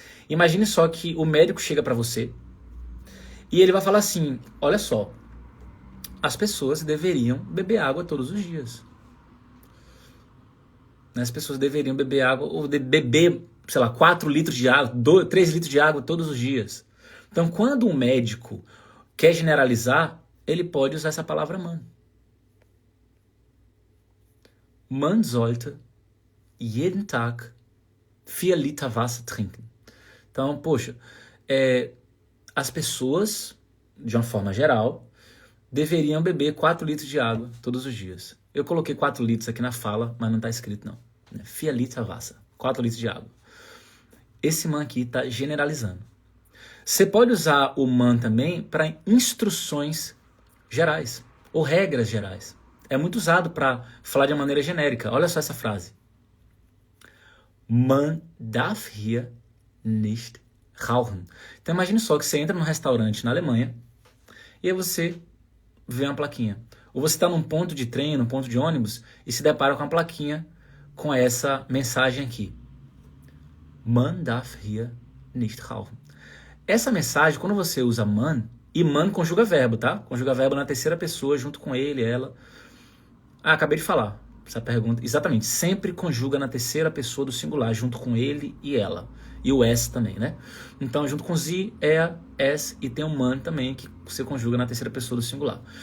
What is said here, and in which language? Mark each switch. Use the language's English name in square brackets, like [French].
[Portuguese] Imagine só que o médico chega para você e ele vai falar assim, olha só, as pessoas deveriam beber água todos os dias. As pessoas deveriam beber água, ou beber, sei lá, 4 litros de água, 3 litros de água todos os dias. Então, quando um médico quer generalizar, ele pode usar essa palavra man. [German] Man sollte jeden Tag 4 Liter Wasser trinken. [Portuguese] Então, poxa, as pessoas, de uma forma geral, deveriam beber 4 litros de água todos os dias. Eu coloquei 4 litros aqui na fala, mas não está escrito não. [German] 4 Liter Wasser, [Portuguese] 4 litros de água. Esse man aqui está generalizando. Você pode usar o man também para instruções gerais, ou regras gerais. É muito usado para falar de uma maneira genérica. Olha só essa frase. [German] Man darf hier nicht rauchen. [Portuguese] Então imagine só que você entra num restaurante na Alemanha e aí você vê uma plaquinha. Ou você está num ponto de trem, num ponto de ônibus e se depara com uma plaquinha com essa mensagem aqui. [German] Man darf hier nicht rauchen. [Portuguese] Essa mensagem, quando você usa man, e man conjuga verbo, tá? Conjuga verbo na terceira pessoa, junto com ele, ela. Acabei de falar essa pergunta. Exatamente, sempre conjuga na terceira pessoa do singular, junto com ele e ela. E o S também, né? Então, junto com sie, er, es, e tem o man também, que você conjuga na terceira pessoa do singular.